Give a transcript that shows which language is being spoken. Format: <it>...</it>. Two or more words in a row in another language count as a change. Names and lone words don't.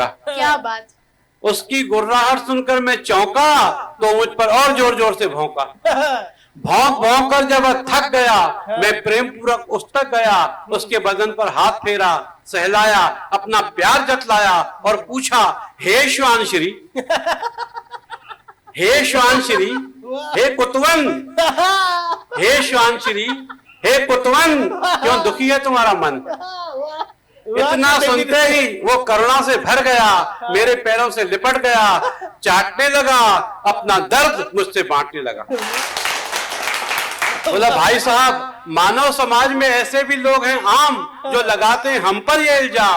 <hi>क्या बात। उसकी गुर्राहट सुनकर मैं चौंका तो मुझ पर और जोर जोर से भौंका। भौंक भौंक कर जब वह थक गया, मैं प्रेम पूर्वक उस तक गया, उसके बदन पर हाथ फेरा, सहलाया, अपना प्यार जतलाया और पूछा, हे श्वानश्री, हे श्वानश्री, हे कुतवन, हे श्वानश्री, हे कुतवन, क्यों दुखी है तुम्हारा मन। इतना सुनते ही वो करुणा से भर गया, मेरे पैरों से लिपट गया, चाटने लगा, अपना दर्द मुझसे बांटने लगा। बोला, भाई साहब, मानव समाज में ऐसे भी लोग हैं आम जो लगाते हैं हम पर ये इल्जाम।</hi>